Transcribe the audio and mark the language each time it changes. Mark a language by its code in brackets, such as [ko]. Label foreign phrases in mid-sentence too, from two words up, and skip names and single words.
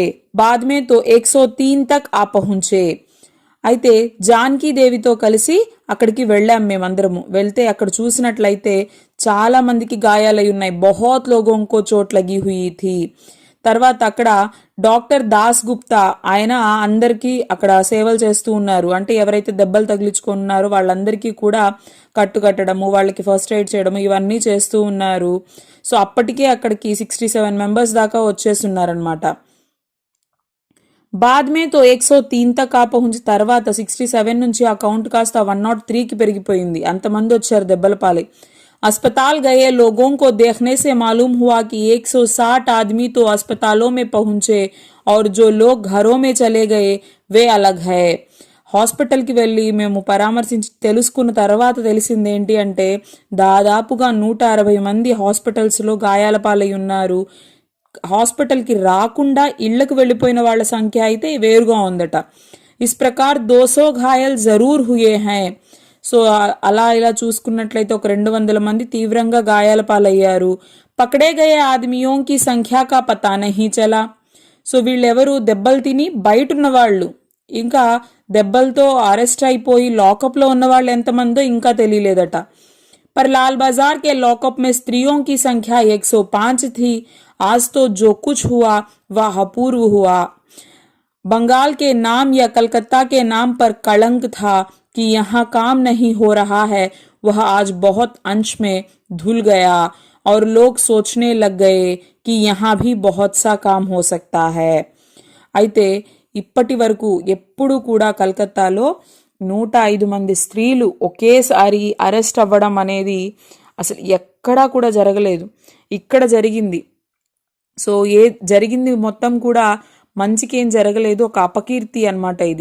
[hi] बाद में तो 103 तक आ पहुंचे. [te] అయితే జానకి దేవితో కలిసి అక్కడికి వెళ్ళాం మేమందరము. వెళ్తే అక్కడ చూసినట్లయితే చాలా మందికి గాయాలై ఉన్నాయి. [hi] बहुत लोगों को चोट लगी हुई थी. [te] తర్వాత అక్కడ డాక్టర్ దాస్ గుప్తా ఆయన అందరికీ అక్కడ సేవలు చేస్తూ ఉన్నారు. అంటే ఎవరైతే దెబ్బలు తగిలించుకున్నారో వాళ్ళందరికీ కూడా కట్టడము, వాళ్ళకి [en] first aid [te] చేయడము ఇవన్నీ చేస్తూ ఉన్నారు. సో అప్పటికే అక్కడికి 67 మెంబర్స్ దాకా వచ్చేస్తున్నారనమాట. [hi] बाद में तो 103 तक आ पहुंचे [te] తర్వాత 67 నుంచి ఆ కౌంట్ కాస్త 103కి పెరిగిపోయింది. అంతమంది వచ్చారు దెబ్బల పాలై. [hi] अस्पताल गए लोगों को देखने से मालूम हुआ कि 160 आदमी तो अस्पतालों में पहुंचे और जो लोग घरों में चले गए वे अलग है. [te] హాస్పిటల్కి వెళ్ళి మేము పరామర్శించి తెలుసుకున్న తర్వాత తెలిసింది ఏంటి అంటే దాదాపుగా 160 మంది హాస్పిటల్స్లో గాయాల పాలై ఉన్నారు. హాస్పిటల్కి రాకుండా ఇళ్లకు వెళ్ళిపోయిన వాళ్ళ సంఖ్య అయితే వేరుగా ఉందట. [hi] इस प्रकार 200 घायल जरूर हुए है. [te] సో అలా ఇలా చూసుకున్నట్లయితే ఒక 200 మంది తీవ్రంగా గాయాల పాలయ్యారు. [hi] पकड़े गए आदमियों की संख्या का पता नहीं चला. [te] సో వీళ్ళెవరు దెబ్బలు తిని బయట ఉన్న వాళ్ళు, ఇంకా దెబ్బలతో అరెస్ట్ అయిపోయి లాకప్లో ఉన్న వాళ్ళు ఎంతమందో ఇంకా తెలియలేదట. [hi] पर लाल बाजार के लॉकअप में स्त्रियों की संख्या 105 थी. आज तो जो कुछ हुआ वह अपूर्व हुआ. बंगाल के नाम या कलकत्ता के नाम पर कलंक था कि यहाँ काम नहीं हो रहा है, वह आज बहुत अंश में धुल गया और लोग सोचने लग गए कि यहाँ भी बहुत सा काम हो सकता है. [te] అయితే ఇప్పటి వరకు ఎప్పుడు కూడా కలకత్తాలో 105 మంది స్త్రీలు ఒకేసారి అరెస్ట్ అవ్వడం అనేది అసలు ఎక్కడా కూడా జరగలేదు. ఇక్కడ జరిగింది. సో జరిగింది మొత్తం కూడా మంచికి ఏం జరగలేదు, ఒక అపకీర్తి అన్నమాట ఇది.